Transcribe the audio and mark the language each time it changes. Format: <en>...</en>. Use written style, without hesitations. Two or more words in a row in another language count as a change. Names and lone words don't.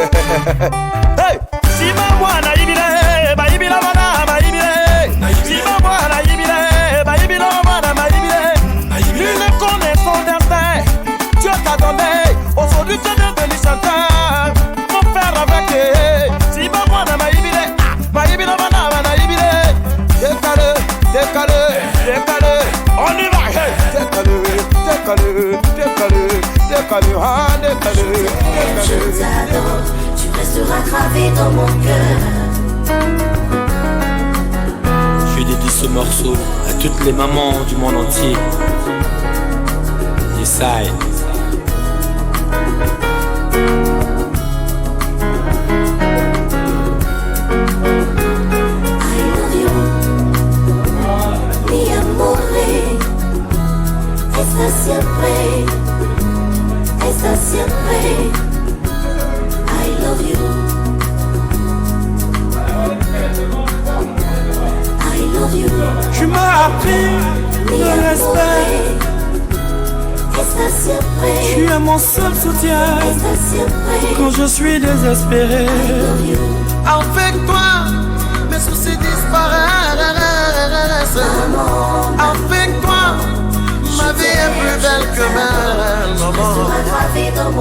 <ln>Hey, si ma mwana ibile, ba ibila mana, ba ibile. Si ma mwana ibile, ba ibila mana, ba ibile.</ln> <fr>Nul ne connaît son destin. Dieu t'a donné. Aujourd'hui tu es devenu chanteur. Mon frère avec.</fr> <ln>Si ma mwana ba ibile, ba ibila mana, ba ibile.</ln> <fr>Décalé, décalé, décalé. On y va. Hey, décalé, décalé, décalé, décalé, ah décalé, décalé. Je t'adore, tu resteras gravé dans mon cœur. Je dédie ce morceau à toutes les mamans du monde entier. Decide.</fr> <es>Mi amore, esta siempre, esta siempre.</es> <en>I love you. I love you.</en> <fr>Tu m'as appris le respect. Tu es mon seul soutien quand je suis désespéré. Avec toi, mes soucis disparaissent. Avec toi, ma vie est plus belle que belle, maman.</fr>